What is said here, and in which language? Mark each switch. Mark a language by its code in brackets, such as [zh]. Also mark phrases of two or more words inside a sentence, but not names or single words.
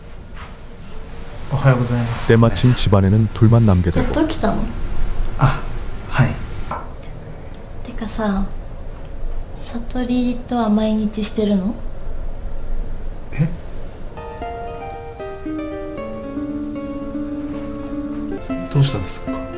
[ja] おはようございます。 [ko] 때마침 집안에는 둘만 남게 [ja] やっ [ko] 되고 [ja] と起きたの？あ、はい。てかさ、悟りとは毎日してるの？え？どうしたんですか？